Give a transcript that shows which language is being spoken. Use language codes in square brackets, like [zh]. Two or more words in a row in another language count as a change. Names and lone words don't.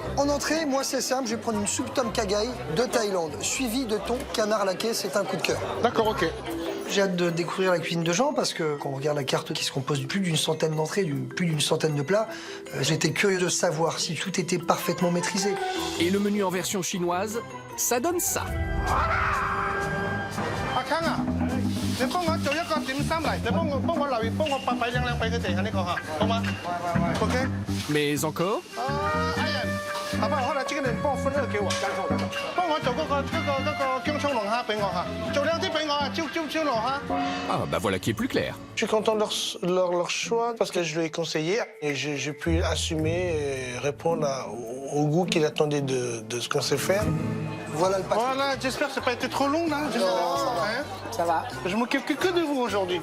[fr] En entrée, moi c'est simple, je vais prendre une soupe tom kha gai de Thaïlande, suivie de thon canard laqué, c'est un coup de cœur. D'accord, ok. J'ai hâte de découvrir la cuisine de Jean parce que quand on regarde la carte qui se compose de plus d'une centaine d'entrées, plus d'une centaine de plats, j'étais curieux de savoir si tout était parfaitement maîtrisé. Et le menu en version chinoise, ça donne ça. [yue] 阿康啊，你幫我做一個點心嚟，你幫我留意，幫我擺靚俾佢哋喺呢個嚇，好嗎 ？OK。 [fr] Mais encore [yue] 阿仁，下班可能即刻你幫我分一個叫黃姜葱，幫我做嗰個姜葱龍蝦俾我嚇，做靚啲俾我啊，椒龍蝦。 [fr] Ah, bah voilà qui est plus clair. Je suis content de leur choix parce que je lui ai conseillé et j'ai pu assumer et répondre au goût qu'il attendait de ce qu'on sait faire. Voilà le patron. Voilà, j'espère que ça n'a pas été trop long là. Hein? Ça va, Je m'occupe que de vous aujourd'hui.